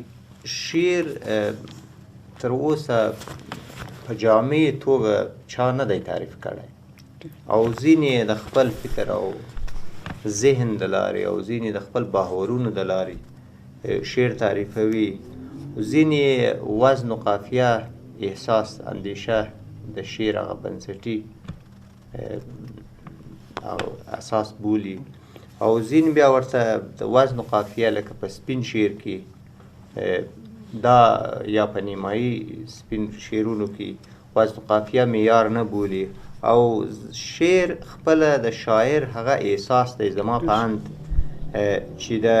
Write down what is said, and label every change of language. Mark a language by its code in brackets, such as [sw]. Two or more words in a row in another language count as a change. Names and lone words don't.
[ps] شعر تر اوسه په جامع توګه چا نه دی تعریف کړی او ځینې د خپل فکر او ذهن د لارې او ځینې د خپل باورونو د لارې شعر تعریفوي ځینې وزن و قافیه احساس اندیشه د شعر هغه بنسټي او اساس بولي او ځینې بیا ورته د وزن و قافیه لکه په سپین شعر کې دا یا په نیمایي سپین شعرونو کې وزن و قافیه معیار نه بولي او شعر خپله د شاعر هغه احساس دی زما په اند چې